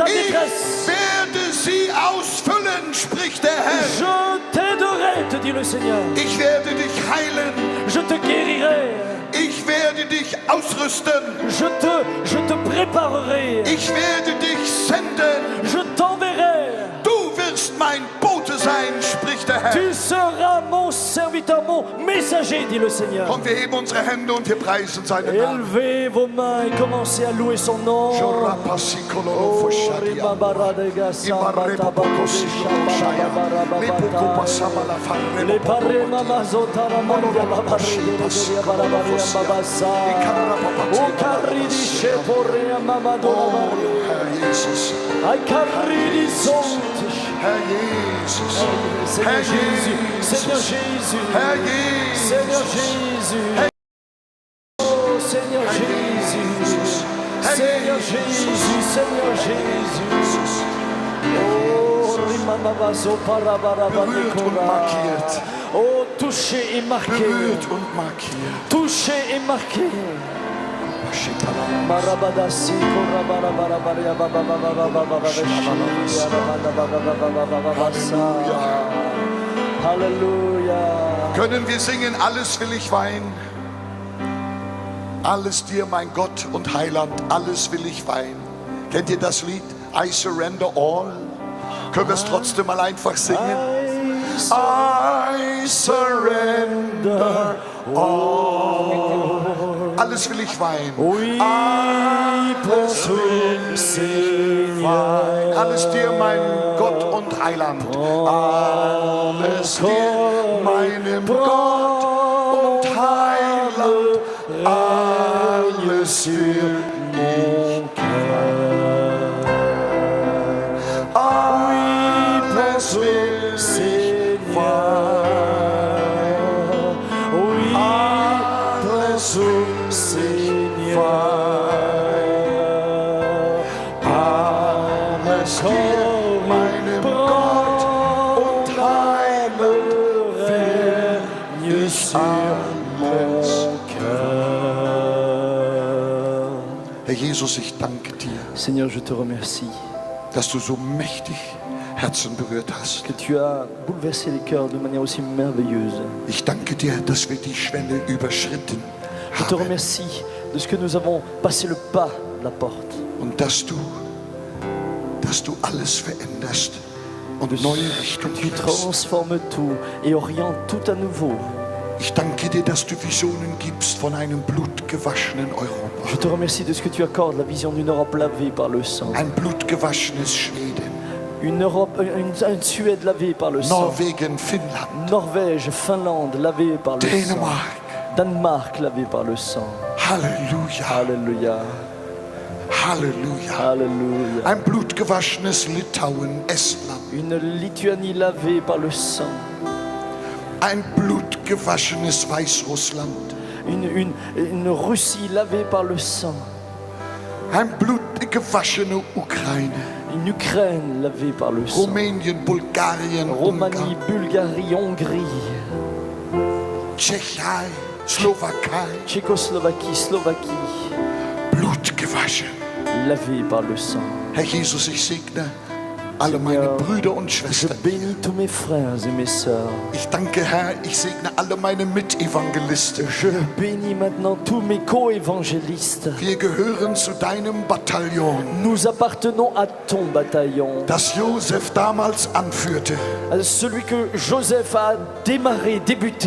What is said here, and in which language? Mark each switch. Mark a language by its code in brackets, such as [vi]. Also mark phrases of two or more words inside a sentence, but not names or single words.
[de] Ich [fr] détresse. [de] werde sie ausfüllen, spricht der Herr. [fr] Je t'aiderai, te dit le Seigneur. [de] Ich werde dich heilen. [fr] Je te guérirai. [de] Ich werde dich ausrüsten. [fr] Je te préparerai. [de] Ich werde dich senden. [fr] Je t'enverrai. [de] Du wirst mein Bote sein, spricht der Herr. [fr] Tu seras mon serviteur, mon messager, dit le Seigneur. [de] Komm, wir heben unsere Hände und wir preisen seinen Namen. [fr] Élevez vos mains et commencez à louer son nom. Oh, ribabaradega sambata babudesha barabababata. Le parema mazotara mandia babaregeregeria barabaria babasa. O carridi sheporea mamadora maria. [de] Herr Jesus, Ai carridi sontish. Herr Jesus, [fr] Seigneur [de] Herr [fr] Jésus, Seigneur [de] Jesus, [fr] Jésus, [de] Herr Jesus, [fr] Seigneur Jésus, oh Seigneur Jésus, Seigneur Jésus, Seigneur Jésus, oh Rimamabazo [de] berührt und Parabarabadekora, markiert, [fr] oh touché et marqué, [de] berührt und markiert. [fr] touché et marqué. Marabadasi korabarabaria Halleluja. [de] Können wir singen, alles will ich weinen? Alles dir, mein Gott und Heiland, alles will ich weinen. Kennt ihr das Lied? [en] I surrender all. [de] Können wir es trotzdem mal einfach singen? [en] I surrender all. [de] Alles will ich weinen. [fr] Oui, pour Seigneur. [de] Alles dir, mein Gott und Heiland. Alles dir, meinem Gott und Heiland. Alles dir, mon alles will [fr] Seigneur. Oui, [de] alles will [fr] Seigneur. [de] alles dir, meinem Gott und Heiland. [fr] Règne sur mon cœur. [de] Herr Jesus, ich danke dir, [fr] Seigneur, je te remercie [de] dass du so mächtig Herzen berührt hast. [fr] que tu as bouleversé les cœurs de manière aussi merveilleuse. [de] Ich danke dir, dass wir die Schwelle überschritten [fr] Je te [de] haben [fr] remercie de ce que nous avons passé le pas de la porte. [de] und dass du alles veränderst und neue Richtung [fr] Tu [de] gibst. [fr] transformes tout et orientes tout à nouveau. [de] Ich danke dir, dass du Visionen gibst von einem blutgewaschenen Europa. [fr] Je te remercie de ce que tu accordes, la vision d'une Europe lavée par le sang. [de] Ein blutgewaschenes Schweden. [fr] Une Europe, une Suède lavée par le sang. [de] Norwegen, Finnland, [fr] Norvège, Finlande lavée par le sang. [de] Dänemark. [fr] Danemark lavé par le sang. [de] Halleluja, [fr] Alléluia. [de] Halleluja. [fr] Alléluia. [de] Ein blutgewaschenes Litauen, Estland. [fr] Une Lituanie lavée par le sang. [de] Ein blutgewaschenes Weißrussland. [fr] Une Russie lavée par le sang. [de] Ein blutgewaschene Ukraine. [fr] Une Ukraine lavée par le sang. [de] Rumänien, Bulgarien, [fr] Roumanie, [de] Ungarn, [fr] Bulgarie, Hongrie, [de] Tschechei, Slowakei. [fr] Tchécoslovaquie, Slovaquie, [de] Blutgewaschen. [fr] lavée par le sang. [de] Herr Jesus, ich segne alle meine Brüder und [fr] Je [de] Schwestern. [fr] bénis tous mes frères et mes sœurs. [de] Ich danke, Herr, ich segne alle meine Mitevangelisten. [fr] Je bénis maintenant tous mes co-évangélistes. [de] Wir gehören zu deinem Bataillon, [fr] Nous appartenons à ton bataillon. [de] das Josef damals anführte. [fr] Celui que Joseph a démarré, débuté.